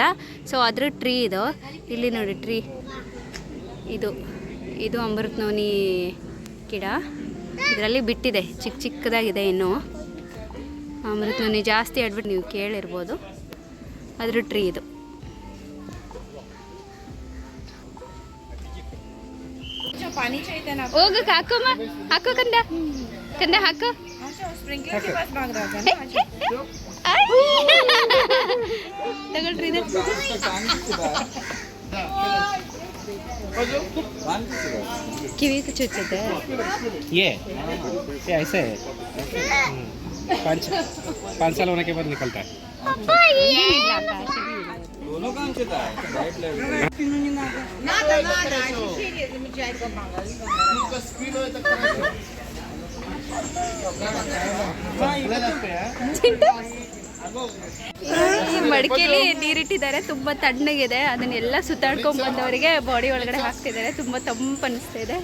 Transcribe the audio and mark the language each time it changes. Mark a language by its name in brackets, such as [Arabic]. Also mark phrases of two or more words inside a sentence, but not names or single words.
[Kannada] ಸೊ ಅದ್ರ ಟ್ರೀ ಇದು, ಇಲ್ಲಿ ನೋಡಿ ಟ್ರೀ ಇದು ಅಮೃತ್ ನೋನಿ ಗಿಡ. ಇದರಲ್ಲಿ ಬಿಟ್ಟಿದೆ, ಚಿಕ್ಕದಾಗಿದೆ ಇನ್ನು. ಅಮೃತ್ ನೋನಿ ಜಾಸ್ತಿ ಆಡ್ಬಿಟ್ಟು ನೀವು ಕೇಳಿರ್ಬೋದು, ಅದ್ರ ಟ್ರೀ ಇದು. [Hindi] पानी चाहिए ना [Kannada] ಹೋಗಕ್ಕೆ ಹಾಕೋ ಕಂದ ಹಾಕೋ. [Hindi] स्प्रिंकलर के पास भाग रहा था ना। [Kannada] ತಗೊಳ್ರಿ ಇದು. ಕಿವಿ ಚುಚ್ಚುತ್ತೆ. [Hindi] ये ऐसे है, 5 साल होने के बाद निकलता है. [Kannada] ಏನಿಲ್ಲ ಅಕ್ಕ, ಅಷ್ಟೇನಿಲ್ಲ. [Hindi] दोनों काम चलता है, [English] right level. [Kannada] ಈ ಮಡಿಕೆಯಲ್ಲಿ ನೀರಿಟ್ಟಿದ್ದಾರೆ, ತುಂಬ ತಣ್ಣಗಿದೆ. ಅದನ್ನೆಲ್ಲ ಸುತ್ತಾಡ್ಕೊಂಡು ಬಂದವರಿಗೆ ಬಾಡಿ ಒಳಗಡೆ ಹಾಕ್ತಿದ್ದಾರೆ, ತುಂಬ ತಂಪು ಅನಿಸ್ತಾ ಇದೆ.